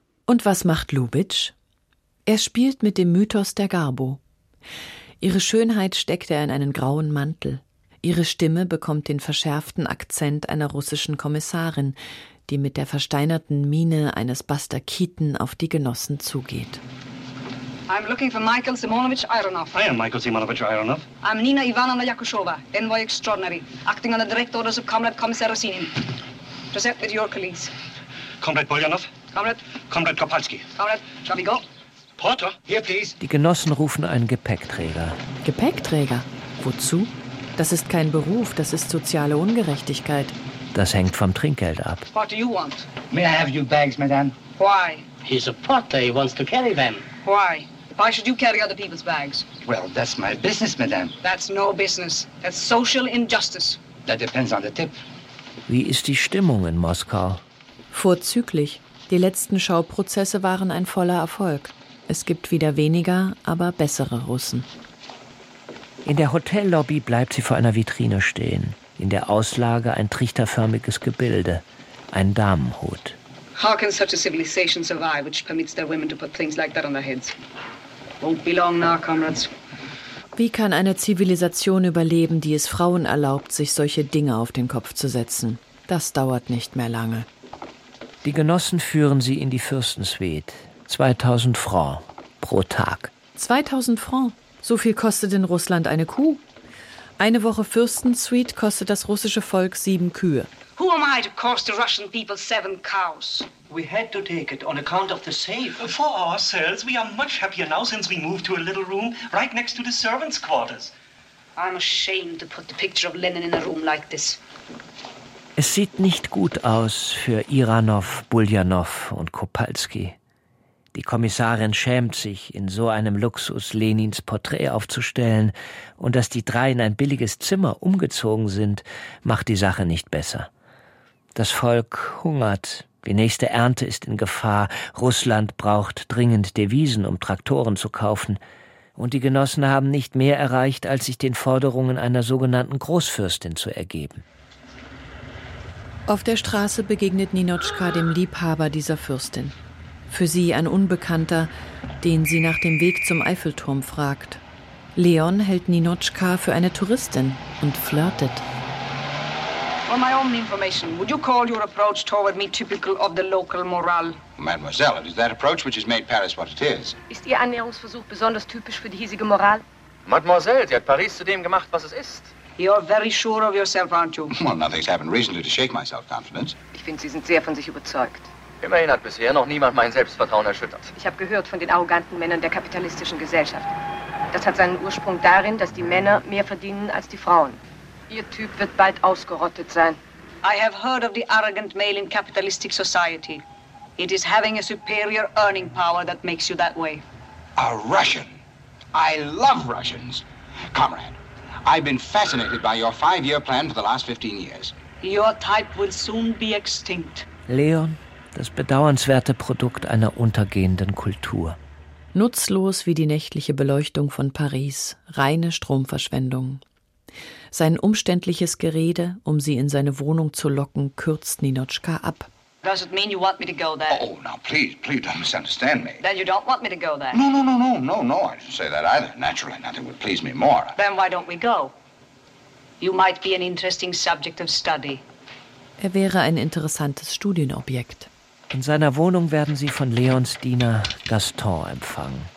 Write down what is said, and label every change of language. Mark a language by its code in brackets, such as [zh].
[de] Und was macht Lubitsch? Er spielt mit dem Mythos der Garbo. Ihre Schönheit steckt er in einen grauen Mantel. Ihre Stimme bekommt den verschärften Akzent einer russischen Kommissarin, die mit der versteinerten Miene eines Bastakiten auf die Genossen zugeht. [en] I'm looking for Michael Simonovich Ironov. I am Michael Simonovich Ironov. I'm Nina Ivanovna Yakushova, envoy extraordinary, acting on the direct orders of Comrade Commissar Rosinin. Present with your colleagues. Comrade Buljanov. Comrade. Comrade Kopalski. Comrade, shall we go? Porter, here please. [de] Die Genossen rufen einen Gepäckträger. Gepäckträger? Wozu? Das ist kein Beruf, das ist soziale Ungerechtigkeit. Das hängt vom Trinkgeld ab. [en] What do you want? May I have your bags, madame? Why? He's a porter, he wants to carry them. Why? Why should you carry other people's bags? Well, that's my business, madame. That's no business. That's social injustice. That depends on the tip. [de] Wie ist die Stimmung in Moskau? Vorzüglich. Die letzten Schauprozesse waren ein voller Erfolg. Es gibt wieder weniger, aber bessere Russen. In der Hotellobby bleibt sie vor einer Vitrine stehen. In der Auslage ein trichterförmiges Gebilde, ein Damenhut. [en] How can such a civilization survive, which permits their women to put things like that on their heads? Won't be long now, comrades. [de] Wie kann eine Zivilisation überleben, die es Frauen erlaubt, sich solche Dinge auf den Kopf zu setzen? Das dauert nicht mehr lange. Die Genossen führen sie in die Fürstensuite. 2000 Franc pro Tag. 2000 Franc? So viel kostet in Russland eine Kuh. Eine Woche Fürstensuite kostet das russische Volk 7 Kühe. [en] Who am I to cost the Russian people 7 cows? We had to take it on account of the safe. For ourselves, we are much happier now since we moved to a little room right next to the servants' quarters. I'm ashamed to put the picture of Lenin in a room like this. [de] Es sieht nicht gut aus für Iranov, Buljanov und Kopalski. Die Kommissarin schämt sich, in so einem Luxus Lenins Porträt aufzustellen. Und dass die drei in ein billiges Zimmer umgezogen sind, macht die Sache nicht besser. Das Volk hungert. Die nächste Ernte ist in Gefahr. Russland braucht dringend Devisen, um Traktoren zu kaufen. Und die Genossen haben nicht mehr erreicht, als sich den Forderungen einer sogenannten Großfürstin zu ergeben. Auf der Straße begegnet Ninotschka dem Liebhaber dieser Fürstin. Für sie ein Unbekannter, den sie nach dem Weg zum Eiffelturm fragt. Leon hält Ninotschka für eine Touristin und flirtet. [en] For my own information, would you call your approach toward me typical of the local morale? Mademoiselle, it is that approach which has made Paris what it is. [de] Ist Ihr Annäherungsversuch besonders typisch für die hiesige Moral? Mademoiselle, sie hat Paris zu dem gemacht, was es ist. [en] You're very sure of yourself, aren't you? Well, nothing's happened recently to shake my self-confidence. [de] Ich finde, Sie sind sehr von sich überzeugt. Immerhin hat bisher noch niemand mein Selbstvertrauen erschüttert. Ich habe gehört von den arroganten Männern der kapitalistischen Gesellschaft. Das hat seinen Ursprung darin, dass die Männer mehr verdienen als die Frauen. Ihr Typ wird bald ausgerottet sein. [en] I have heard of the arrogant male in capitalistic society. It is having a superior earning power that makes you that way. A Russian. I love Russians. Comrade, I've been fascinated by your 5-year plan for the last 15 years. Your type will soon be extinct. [de] Leon, das bedauernswerte Produkt einer untergehenden Kultur. Nutzlos wie die nächtliche Beleuchtung von Paris, reine Stromverschwendung. Sein umständliches Gerede, um sie in seine Wohnung zu locken, kürzt Ninotchka ab. [en] Does it mean you want me to go there? Oh, now please don't misunderstand me. Then you don't want me to go there? No, I didn't say that either. Naturally, nothing would please me more. Then why don't we go? You might be an interesting subject of study. [de] Er wäre ein interessantes Studienobjekt. In seiner Wohnung werden sie von Leons Diener Gaston empfangen.